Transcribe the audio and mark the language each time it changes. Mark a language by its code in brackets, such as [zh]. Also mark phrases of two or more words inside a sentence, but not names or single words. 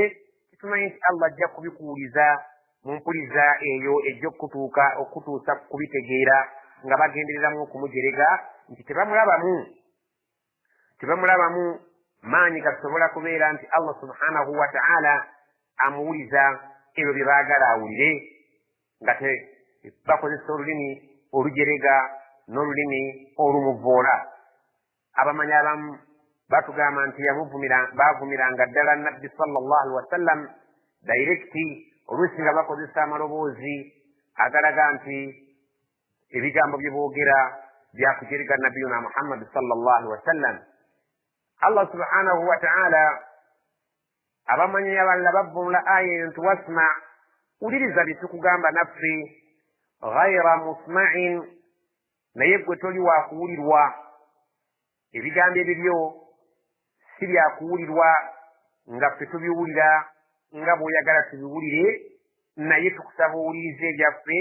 [lg] Tumanyi nti Allah ajja kubikuwuliza mu mpuliriza eyo ejja okutuusa kubitegeera nga bagendereramu okumujerega nti tebamulabamu maanyi gasobola kubeera nti [ar] الله سبحانه وتعالى [lg] amuwuliza ebyo bye baagala awulire, nga bakozesa olulimi olujerega n'olulimi olumuvvoola. Abamanyi abamu batugamba nti baavumiranga ddala nabbi [ar] صلى الله عليه وسلم [lg] dairekiti oluusi nga bakozesa amaloboozi agalaga nti ebigambo bye boogera byakujerega nabiyuna Muhammad [ar] صلى الله عليه وسلم. الله سبحانه وتعالى [lg] abamanyi abalala bavunula aya eyo nti wasma, wuliriza bye tukugamba naffe. [ar] غير مسمع, [lg] naye gwe toli wakuwulirwa. Ebigambo ebibyo si byakuwulirwa nga ffe tubiwulira nga bw'oyagala tubiwulire, naye tukusaba owuliriza ebyaffe.